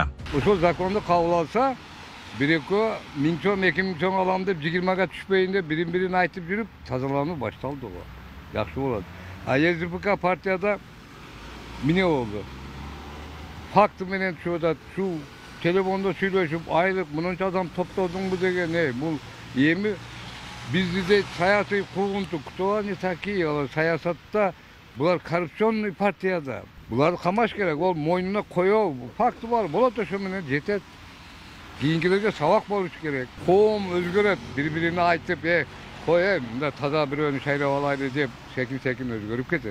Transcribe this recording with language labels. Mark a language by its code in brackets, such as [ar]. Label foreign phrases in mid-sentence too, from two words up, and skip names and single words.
[ky] Ушул законду кабыл алса, бир-эки 1000 сом, 2000 сом алам деп 20га түшпөйүн деп бирин айтып жүрүп, тазалануу башталды го. Жакшы болот. А СДПК партияда эмне болду? Факты менен чыгат, шу телефондо сүйлөшүп, айлык мынча адам топтодуңбу деген, бул эми бизде саясий куугунтук, [ru] кто они такие, [ky] саясатта булар коррупционный партияда. Буларды камаш керек, ол мойнуна коё, факты бар, болот ошо менен жетет. Кийинкилерге сабак болуш керек. Коом өзгөрөт, бири-бирине айтып, мында таза бирөөнү шайлап алайлы деп секин өзгөрүп кетет.